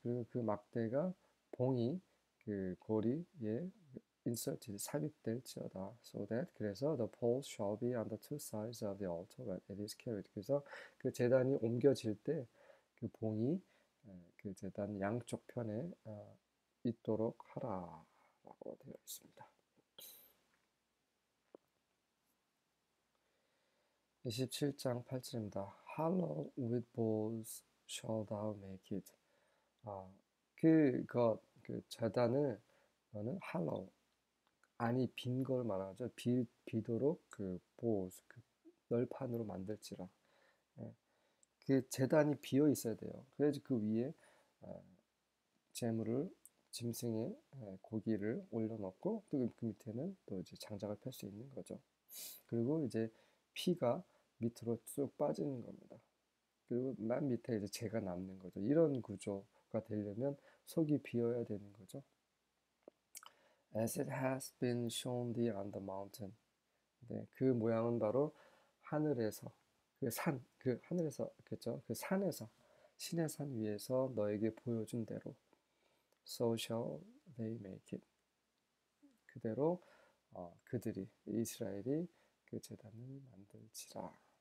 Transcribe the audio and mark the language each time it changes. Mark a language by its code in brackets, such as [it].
[ko] 그리고 그 막대가 봉이 그 고리에 inserted 삽입될지어다. [en] So that [ko] 그래서 [en] the poles shall be on the two sides of the altar when it is carried. [ko] 그래서 그 제단이 옮겨질 때 그 봉이 그 제단 양쪽 편에 있도록 하라라고 되어 있습니다. 27장 8절입니다. [en] Hollow with balls shall thou make it. [ko] 그 재단을 너는 hollow, 안이 빈 걸 말하죠. 비도록 그 balls, 그 널판으로 만들지라. 그 재단이 비어 있어야 돼요. 그래야지 그 위에 재물을 짐승의 고기를 올려놓고 또 그 밑에는 또 이제 장작을 펼 수 있는 거죠. 그리고 이제 피가 밑으로 쭉 빠지는 겁니다. 그리고 맨 밑에 이제 재가 남는 거죠. 이런 구조가 되려면 속이 비어야 되는 거죠. [en] As it has been shown thee on the mountain. [ko] 네, 그 모양은 바로 하늘에서 그 하늘에서 그죠? 그 산에서 신의 산 위에서 너에게 보여준 대로 [en] so shall they make it. [ko] 그대로 그들이 이스라엘이 그 제단을 만들지라.